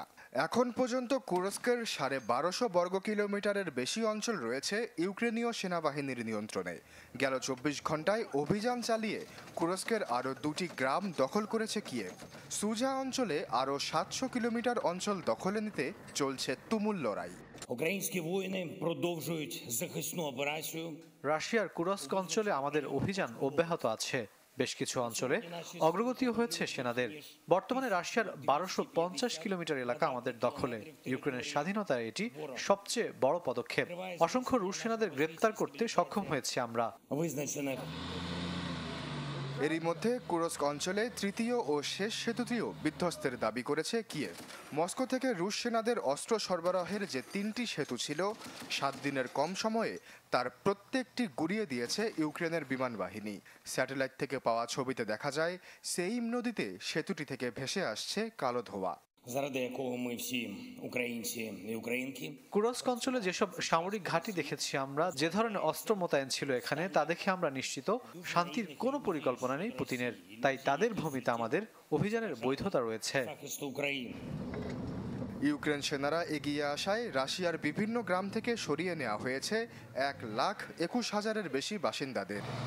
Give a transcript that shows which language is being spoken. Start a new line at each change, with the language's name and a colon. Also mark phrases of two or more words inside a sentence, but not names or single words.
Bangla: এখন পর্যন্ত কুরস্কের 1250 বর্গ কিলোমিটারের বেশি অঞ্চল রয়েছে ইউক্রেনীয় সেনাবাহিনীর নিয়ন্ত্রণে। গেল 24 ঘন্টায় অভিযান চালিয়ে কুরস্কের আরও 2টি গ্রাম দখল করেছে কিয়েভ। সুজা অঞ্চলে আরও 700 কিলোমিটার অঞ্চল দখলে নিতে চলছে তুমুল লড়াই।
Ukrainian: Українські воїни продовжують захисну операцію.
Bangla: রাশিয়ার কুরস্ক অঞ্চলে আমাদের অভিযান অব্যাহত আছে। বেশ কিছু অঞ্চলে অগ্রগতিও হয়েছে সেনাদের। বর্তমানে রাশিয়ার 1250 কিলোমিটার এলাকা আমাদের দখলে। ইউক্রেনের স্বাধীনতায় এটি সবচেয়ে বড় পদক্ষেপ। অসংখ্য রুশ সেনাদের গ্রেপ্তার করতে সক্ষম হয়েছি আমরা। এরই মধ্যে কুরস্ক অঞ্চলে তৃতীয় ও শেষ সেতুটিও বিধ্বস্তের দাবি করেছে কিয়েভ। মস্কো থেকে রুশ সেনাদের অস্ত্র সরবরাহের যে 3টি সেতু ছিল 7 দিনের কম সময়ে তার প্রত্যেকটি গুঁড়িয়ে দিয়েছে ইউক্রেনের বিমান বাহিনী। স্যাটেলাইট থেকে পাওয়া ছবিতে দেখা যায় সেইম নদীতে সেতুটি থেকে ভেসে আসছে কালো ধোঁয়া।
Ukrainian: Заради якого ми всі українці і українки.
Bangla: কুরস্ক অঞ্চলে যেসব সামরিক ঘাঁটি দেখেছি আমরা, যে ধরনের অস্ত্র মোতায়েন ছিল এখানে, তা দেখে আমরা নিশ্চিত শান্তির কোনো পরিকল্পনা নেই পুতিনের। তাই তাদের ভূমিতে আমাদের অভিযানের বৈধতা রয়েছে। ইউক্রেন সেনারা এগিয়ে আসায় রাশিয়ার বিভিন্ন গ্রাম থেকে সরিয়ে নেওয়া হয়েছে 1,21,000-এর বেশি বাসিন্দাদের।